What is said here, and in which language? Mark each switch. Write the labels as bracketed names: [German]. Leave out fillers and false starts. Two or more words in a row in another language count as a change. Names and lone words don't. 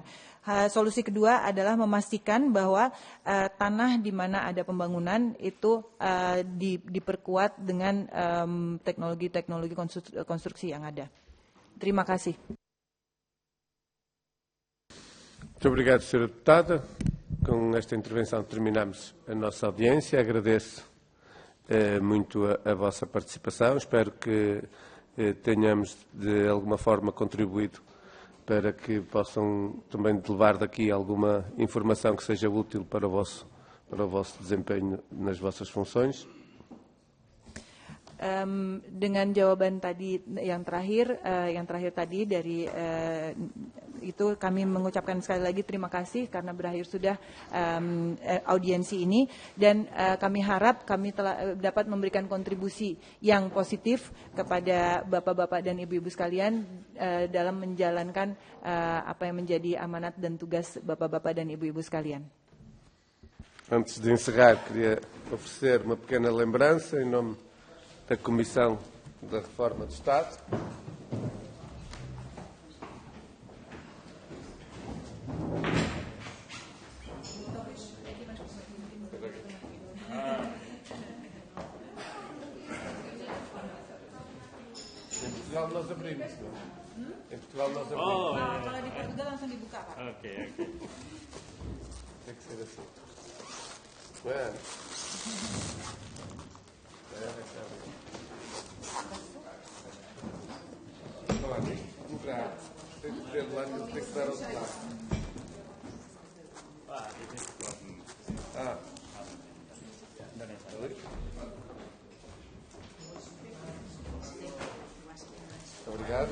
[Indonesian] Solusi kedua adalah memastikan bahwa tanah di mana ada pembangunan itu diperkuat dengan teknologi konstruksi yang ada. Terima kasih. [Portuguese] Muito obrigado, Sra. Deputada. Com esta intervenção terminamos a nossa audiência. Agradeço muito a vossa participação. Espero que tenhamos de alguma forma contribuído para que possam também levar daqui alguma informação que seja útil para o vosso desempenho nas vossas funções. [Indonesian] Dengan jawaban tadi yang terakhir tadi dari itu kami mengucapkan sekali lagi terima kasih karena berakhir sudah audiensi ini, dan kami harap kami telah dapat memberikan kontribusi yang positif kepada bapak-bapak dan ibu-ibu sekalian dalam menjalankan apa yang menjadi amanat dan tugas bapak-bapak dan ibu-ibu sekalian. [Portuguese] Antes de encerrar, queria oferecer uma pequena lembrança em nome da Comissão da Reforma do Estado. Em Portugal nós abrimos, não? Em Portugal nós abrimos. [Indonesian] Kalau di Portugal langsung dibuka, Pak. Oke. [Portuguese] Tem que ser assim. Bueno. Tem que ver lá que ele tem que dar outro lado. Obrigado.